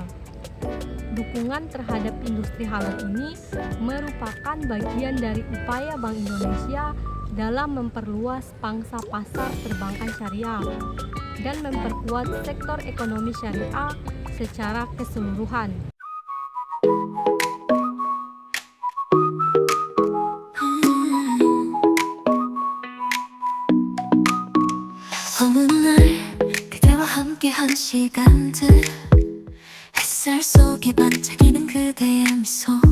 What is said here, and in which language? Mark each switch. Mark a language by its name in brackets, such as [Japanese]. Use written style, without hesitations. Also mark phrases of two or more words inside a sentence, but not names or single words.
[Indonesian] Dukungan terhadap industri halal ini merupakan bagian dari upaya Bank Indonesia dalam memperluas pangsa pasar perbankan syariah dan memperkuat sektor ekonomi syariah secara keseluruhan. [Korean] 어느 날 그대와 함께한 시간들 햇살 속에 반짝이는 그대의 미소